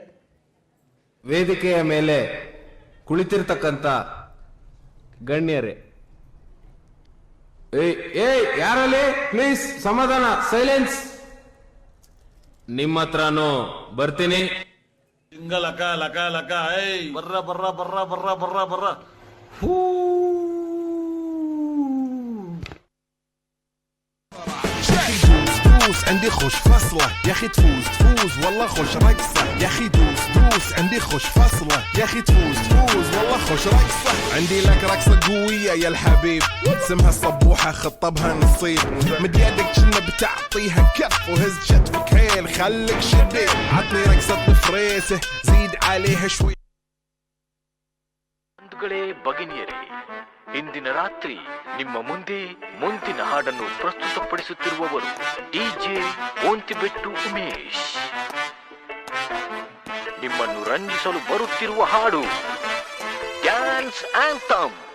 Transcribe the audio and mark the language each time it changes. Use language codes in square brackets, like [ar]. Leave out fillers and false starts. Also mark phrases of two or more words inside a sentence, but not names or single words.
[kn] ವೇದಿಕೆಯ ಮೇಲೆ ಕುಳಿತಿರ್ತಕ್ಕಂಥ ಗಣ್ಯರೇ, ಏಯ್ ಯಾರಲ್ಲಿ ಪ್ಲೀಸ್ ಸಮಾಧಾನ, ಸೈಲೆನ್ಸ್. ನಿಮ್ಮ ಹತ್ರನೂ ಬರ್ತೀನಿ. ಹಿಂಗ ಲಕ ಲಕ ಲಕ ಏಯ್ ಬರ್ರ ಬರ್ರ ಬರ್ರ ಬರ್ರ ಬರ್ರ ಬರ್ರ. [ar] عندي خوش فصلة يا اخي تفوز والله خوش رقصة يا اخي دوس عندي خوش فصلة يا اخي تفوز والله خوش رقصة. عندي لك رقصة قوية يا الحبيب اسمها الصبوحة خطبها نصيب. مد يدك كنا بتعطيها كف وهز شتفك حيل خليك شديد. عطني رقصة فريسة زيد عليها شوي. [kn] ಭಗಿನಿಯರೇ, ಇಂದಿನ ರಾತ್ರಿ ನಿಮ್ಮ ಮುಂದೆ ಮುಂದಿನ ಹಾಡನ್ನು ಪ್ರಸ್ತುತಪಡಿಸುತ್ತಿರುವವರು ಡಿಜೆ ಓಂತಿಬೆಟ್ಟು ಉಮೇಶ್. ನಿಮ್ಮನ್ನು ರಂಜಿಸಲು ಬರುತ್ತಿರುವ ಹಾಡು [en] dance anthem.